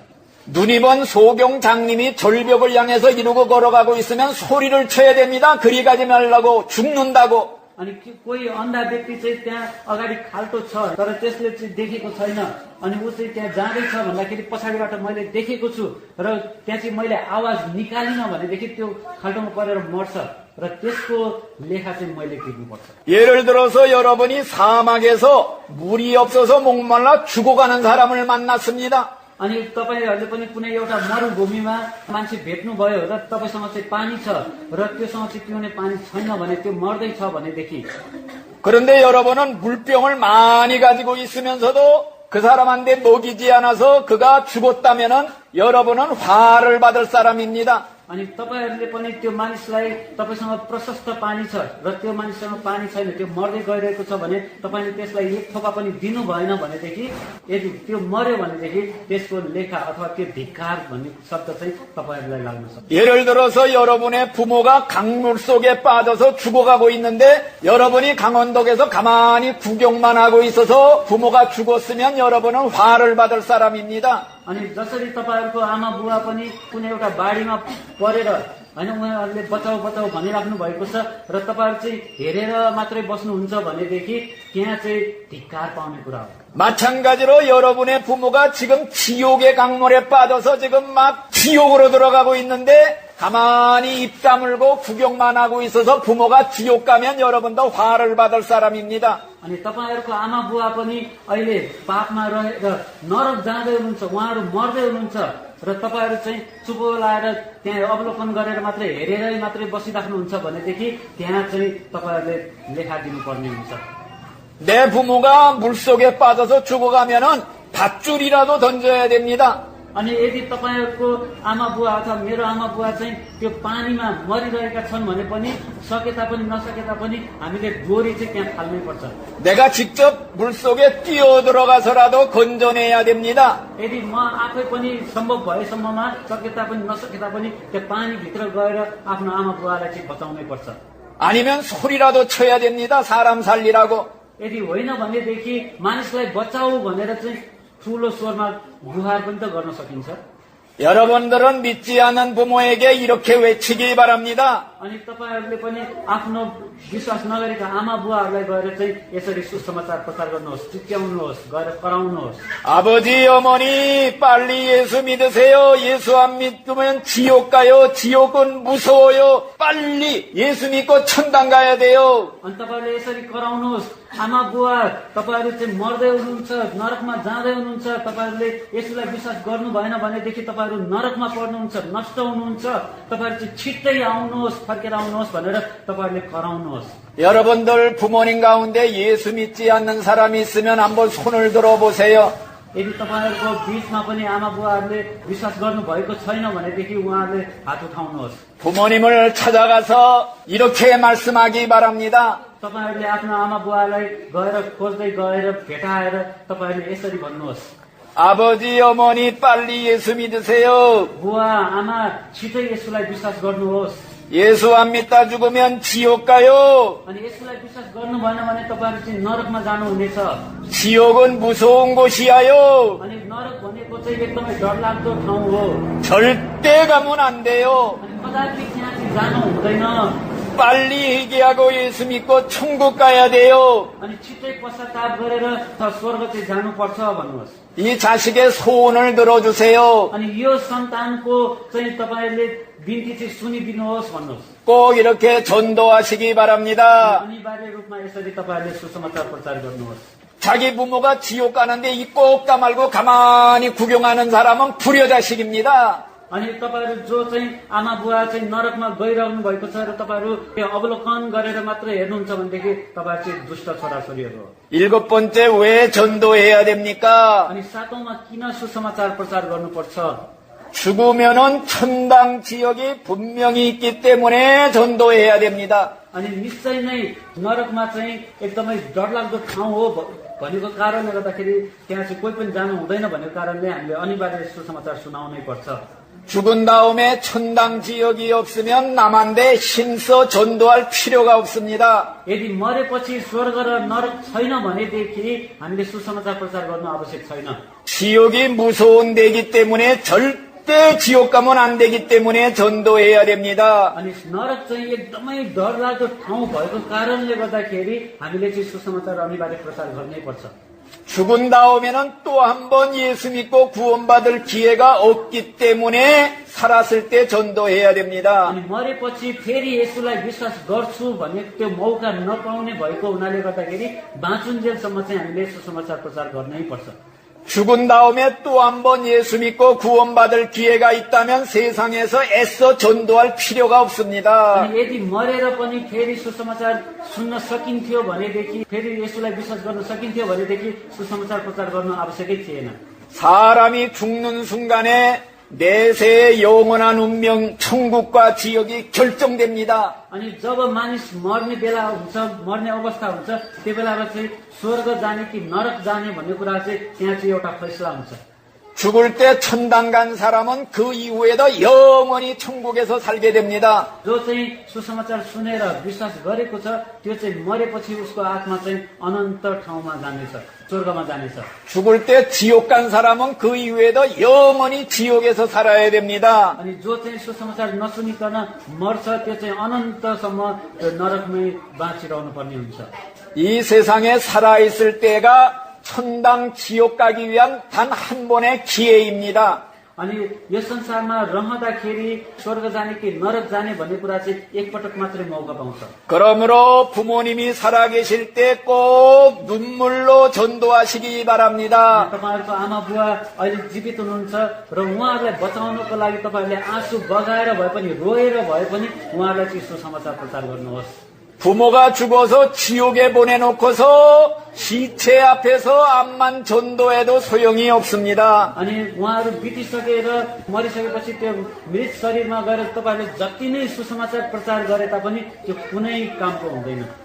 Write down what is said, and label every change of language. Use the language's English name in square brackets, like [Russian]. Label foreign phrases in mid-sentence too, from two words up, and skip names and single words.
[Korean] 눈이 먼 소경 장님이 절벽을 향해서 이러고 걸어가고 있으면 소리를 쳐야 됩니다. 그리 가지 말라고 죽는다고. [Nepali] अनि कोही अन्धा व्यक्ति चाहिँ त्यहाँ अगाडि खाल्टो छ तर त्यसले चाहिँ देखेको छैन अनि ऊ चाहिँ त्यहाँ जाँदैछ भन्दाखेरि पछाडिबाट मैले देखेको छु र त्यहाँ चाहिँ मैले आवाज निकालिन भनेदेखि त्यो खाल्टोमा परेर मर्छ र त्यसको लेखा चाहिँ मैले तिर्नुपर्छ। [Korean] 예를 들어서 여러분이 사막에서 물이 없어서 목말라 죽어가는 사람을 만났습니다. [Nepali] अनि तपाईहरूले पनि कुनै एउटा मरुभूमिमा मान्छे भेट्नुभयो र तपाईसँग चाहिँ पानी छ र त्योसँग चाहिँ पिउने पानी छैन भने त्यो मर्दैछ भनेदेखि [Korean] 그런데 여러분은 물병을 많이 가지고 있으면서도 그 사람한테 먹이지 않아서 그가 죽었다면은 여러분은 화를 받을 사람입니다. [Nepali] अनि तपाईहरूले पनि त्यो मानिसलाई तपाईसँग प्रशस्त पानी छ र त्यो मानिससँग पानी छैन त्यो मर्दै गइरहेको छ भने तपाईले त्यसलाई एक थोपा पनि दिनु भएन भनेदेखि यदि त्यो मर्यो भनेदेखि त्यसको लेखा अथवा त्यो धिक्कार भन्ने शब्द चाहिँ तपाईहरूलाई लाग्न सक्छ। [Korean] 예를 들어서 여러분의 부모가 강물 속에 빠져서 죽어가고 있는데 여러분이 강원도에서 가만히 구경만 하고 있어서 부모가 죽었으면 여러분은 화를 받을 사람입니다. [Nepali] अनि जसरी तपाईहरुको आमा बुवा पनि कुनै एउटा बाढीमा परेर हैन उहाँहरूले बचाऊ बचाऊ भनिराख्नु भएको छ र तपाईहरु चाहिँ हेरेर मात्रै बस्नुहुन्छ भनेदेखि त्यहाँ चाहिँ धिक्कार पाउने कुरा हो। [Korean] 마찬가지로 여러분의 부모가 지금 지옥의 강물에 빠져서 지금 막 지옥으로 들어가고 있는데 가만히 입 다물고 구경만 하고 있어서 부모가 지옥 가면 여러분도 화를 받을 사람입니다. [Nepali] अनि तपाईहरुको आमा बुवा पनि अहिले पापमा रहेर नरक जाँदै हुनुहुन्छ उहाँहरू मर्दै हुनुहुन्छ र तपाईहरु चाहिँ चुप लाएर त्यहाँ अवलोकन गरेर मात्रै हेरेरै मात्रै बसिराख्नुहुन्छ भनेदेखि त्यहाँ चाहिँ तपाईहरुले लेखा दिनुपर्ने हुन्छ। [Korean] 내 부모가 물속에 빠져서 죽어가면은 밧줄이라도 던져야 됩니다. [Nepali] अनि यदि तपाईहरुको आमा बुवा अथवा मेरो आमा बुवा चाहिँ त्यो पानीमा मरिरहेका छन् भने पनि सके तापनि नसके तापनि हामीले डोरी चाहिँ त्यहाँ फाल्नै पर्छ। [Korean] 내가 직접 물속에 뛰어들어가서라도 건져내야 됩니다. [Nepali] यदि म आफै पनि सम्भव भएसम्ममा सके तापनि नसके तापनि त्यो पानीभित्र गएर आफ्नो आमा बुवालाई चाहिँ बचाउनै पर्छ। [Korean] 아니면 소리라도 쳐야 됩니다. 사람 살리라고. [Nepali] यदि होइन भनेदेखि मानिसलाई बचाऊ भनेर चाहिँ ठूलो स्वरमा गुहार पनि त गर्न सकिन्छ। [Korean] 여러분들은 믿지 않는 부모에게 이렇게 외치기 바랍니다. [Nepali] अनि तपाईहरुले पनि आफ्नो विश्वास नगरेका आमा बुवाहरूलाई गएर चाहिँ यसरी सुसमाचार प्रचार गर्नुहोस्, चिच्याउनुहोस्, गएर कराउनुहोस्। [Korean] 아버지, 어머니, 빨리 예수 믿으세요. 예수 안 믿으면 지옥 가요. 지옥은 무서워요. 빨리 예수 믿고 천당 가야 돼요. [Nepali] अनि तपाईहरुले यसरी कराउनुहोस्, आमा बुवा तपाईहरु चाहिँ मर्दै हुनुहुन्छ, नरकमा जाँदै हुनुहुन्छ, तपाईहरुले यसुलाई विश्वास गर्नु भएन भनेदेखि तपाईहरु नरकमा पर्नुहुन्छ, नष्ट हुनुहुन्छ, तपाईहरु चाहिँ छिट्टै आउनुहोस्, फर्केर आउनुहोस् भनेर तपाईहरुले कराउनुहोस्। [Korean] 여러분들 부모님 가운데 예수 믿지 않는 사람이 있으면 한번 손을 들어보세요. [Nepali] यदि तपाईहरुको बीचमा पनि आमा बुवाहरूले विश्वास गर्नु भएको छैन भनेदेखि उहाँहरूले हात उठाउनुहोस्। [Korean] 부모님을 찾아가서 이렇게 말씀하기 바랍니다. [Nepali] तपाईहरुले आफ्नो आमा बुवालाई गएर खोज्दै गएर भेटाएर तपाईहरुले यसरी भन्नुहोस्। [Korean] 아버지, 어머니, 빨리 예수 믿으세요. [Nepali] बुवा आमा छिटै यसुलाई विश्वास गर्नुहोस्। [Korean] 예수 안 믿다 죽으면 지옥 가요. [Nepali] अनि यसुलाई विश्वास गर्नु भएन भने तपाईहरु चाहिँ नरकमा जानुहुनेछ। [Korean] 지옥은 무서운 곳이야요. [Nepali] अनि नरक भनेको चाहिँ एकदमै डरलाग्दो ठाउँ हो। [Korean] 절대 가면 안 돼요. [Nepali] अनि कदापि त्यहाँ चाहिँ जानु हुँदैन। [Korean] 빨리 회개하고 예수 믿고 천국 가야 돼요. [Nepali] अनि छिट्टै पश्चाताप गरेर स्वर्ग चाहिँ जानुपर्छ भन्नुहोस्। [Korean] 이 자식의 소원을 들어주세요. [Nepali] अनि यो सन्तानको चाहिँ तपाईहरुले बिन्ती चाहिँ सुनिदिनुहोस् भन्नुहोस्। [Korean] 꼭 이렇게 전도하시기 바랍니다. [Nepali] अनिवार्य रूपमा यसरी तपाईहरुले सुसमाचार प्रचार गर्नुहोस्। [Korean] 자기 부모가 지옥 가는데 이 꼭 까말고 가만히 구경하는 사람은 불효자식입니다. [Nepali] अनि तपाईहरु जो चाहिँ आमा बुवा चाहिँ नरकमा गइरहनु भएको छ र तपाईहरु त्यो अवलोकन गरेर मात्र हेर्नुहुन्छ भनेदेखि तपाईहरु चाहिँ दुष्ट छोराछोरीहरु हो। [Korean] 일곱 번째, 왜 전도해야 됩니까? [Nepali] अनि सातौंमा किन सुसमाचार प्रचार गर्नुपर्छ? [Korean] 죽으면은 천당 지역이 분명히 있기 때문에 전도해야 됩니다. [Nepali] अनि निश्चय नै नरकमा चाहिँ एकदमै डरलाग्दो ठाउँ हो भनेको कारणले गर्दाखेरि त्यहाँ चाहिँ कोही पनि जानु हुँदैन भनेको कारणले हामीले अनिवार्य सुसमाचार सुनाउनै पर्छ। [Korean] 죽은 다음에 천당 지역이 없으면 남한테 신서 전도할 필요가 없습니다. [Nepali] यदि मरेपछि स्वर्ग र नरक छैन भनेदेखि हामीले सुसमाचार प्रचार गर्नु आवश्यक छैन। [Korean] 지옥이 무서운 데이기 때문에 절대 지옥 가면 안 되기 때문에 전도해야 됩니다. [Nepali] अनि नरक चाहिँ एकदमै डरलाग्दो ठाउँ भएको कारणले गर्दाखेरि हामीले चाहिँ सुसमाचार अनिवार्य प्रचार गर्नै पर्छ। [Korean] 죽은 다음에는 또 한 번 예수 믿고 구원받을 기회가 없기 때문에 살았을 때 전도해야 됩니다. [Nepali] अनि मरेपछि फेरि यसुलाई विश्वास गर्छु भन्ने त्यो मौका नपाउने भएको हुनाले गर्दाखेरि बाँचुन्जेलसम्म चाहिँ हामीले सुसमाचार प्रचार गर्नै पर्छ। [Korean] 죽은 다음에 또 한 번 예수 믿고 구원받을 기회가 있다면 세상에서 애써 전도할 필요가 없습니다. [Nepali] अनि यदि मरेर पनि फेरि सुसमाचार सुन्न सकिन्थ्यो भनेदेखि फेरि यसुलाई विश्वास गर्न सकिन्थ्यो भनेदेखि सुसमाचार प्रचार गर्न आवश्यकै थिएन। [Korean] 사람이 죽는 순간에 내세의 영원한 운명 천국과 지역이 결정됩니다. [Nepali] अनि जब मानिस मर्ने बेला हुन्छ, मर्ने अवस्था हुन्छ, त्यो बेलामा चाहिँ स्वर्ग जाने कि नरक जाने भन्ने कुरा चाहिँ त्यहाँ चाहिँ एउटा फैसला हुन्छ। [Korean] 죽을 때 천당 간 사람은 그 이후에도 영원히 천국에서 살게 됩니다. [Nepali] जो चाहिँ सुसमाचार सुनेर विश्वास गरेको छ त्यो चाहिँ मरेपछि उसको आत्मा चाहिँ अनन्त ठाउँमा जानेछ, स्वर्गमा जानेछ। [Korean] 죽을 때 지옥 간 사람은 그 이후에도 영원히 지옥에서 살아야 됩니다. [Nepali] अनि जो चाहिँ सुसमाचार नसुनिकन मर्छ त्यो चाहिँ अनन्तसम्म त्यो नरकमै बाँचिरहनु पर्ने हुन्छ। [Korean] 이 세상에 살아있을 때가 천당 지옥 가기 위한 단 한 번의 기회입니다. [Nepali] अनि यस संसारमा रहँदाखेरि स्वर्ग जाने कि नरक जाने भन्ने कुरा चाहिँ एकपटक मात्रै मौका पाउँछ। [Korean] 그러므로 부모님이 살아계실 때 꼭 눈물로 전도하시기 바랍니다. [Nepali] तपाईहरुको आमा बुवा अहिले जीवित हुनुहुन्छ र उहाँहरूलाई बचाउनको लागि तपाईहरुले आँसु बगाएर भए पनि रोएर भए पनि उहाँहरूलाई चाहिँ सुसमाचार प्रचार गर्नुहोस्। [Korean] 부모가 죽어서 지옥에 보내놓고서 시체 앞에서 암만 전도해도 소용이 없습니다. [Nepali] अनि उहाँहरू बितिसकेर मरिसकेपछि त्यो मृत शरीरमा गएर तपाईहरुले जति नै सुसमाचार प्रचार गरे तापनि त्यो कुनै कामको हुँदैन।